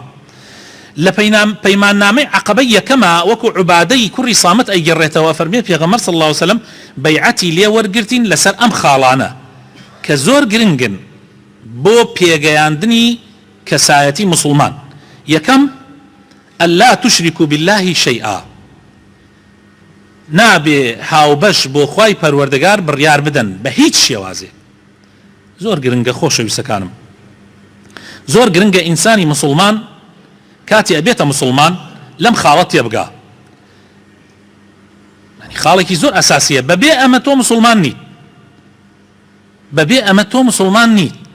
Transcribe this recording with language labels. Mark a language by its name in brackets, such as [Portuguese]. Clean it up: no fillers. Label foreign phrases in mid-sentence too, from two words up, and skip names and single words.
[Central Kurdish] لە پەیماننامەی عەقەبەی یەکەمە وەکو عوبادەی کوڕی سامت ئەیگەڕێتەوە فەرمێ پێغەمبەر [Arabic] صلی الله عليه وسلم [Central Kurdish] بەیعەتی لێوەرگرتین لەسەر ئەم خاڵانە کە زۆر گرنگن بۆ پێگەیاندنی کەسایەتی مسلمان. یەکەم [Arabic] ئەللا تشركوا بالله شيئا [Central Kurdish] نابێ هاوبەش بۆ خوای پەروەردگار بڕیار بدەن بە هیچ شێوازێ. زۆر گرنگە خۆشەویستەکانم زۆر گرنگە ئینسانی مسلمان کاتی ئەبێتە مسلمان لەم خاڵە تێبگا خاڵێکی زۆر ئەساسیە بەبێ ئەمە تۆ مسلمان نیت بەبێ ئەمە تۆ مسلمان نیت.